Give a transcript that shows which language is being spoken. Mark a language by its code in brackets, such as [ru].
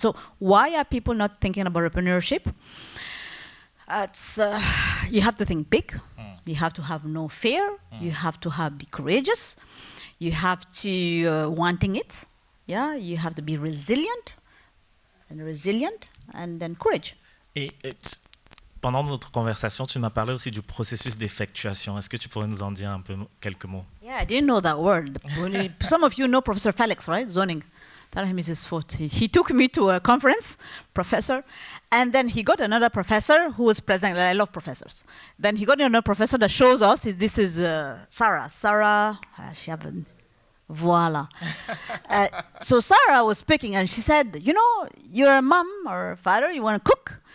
[en] So why are people not thinking about entrepreneurship? It's, you have to think big. You have to have no fear. You have to be courageous. You have to wanting it. Yeah, you have to be resilient, and then courage. [fr] Pendant notre conversation, tu m'as parlé aussi du processus d'effectuation. Est-ce que tu pourrais nous en dire un peu quelques mots? [en] Yeah, I didn't know that word. Some of you know Professor Felix, right? Zoning. Tell him it's his fault. He took me to a conference, professor, and then he got another professor who was present. I love professors. Then he got another professor that shows us. This is Sarah. Sarah, she haven't. Voila. So Sarah was speaking, and she said, you know, you're a mom or a father, you want to cook.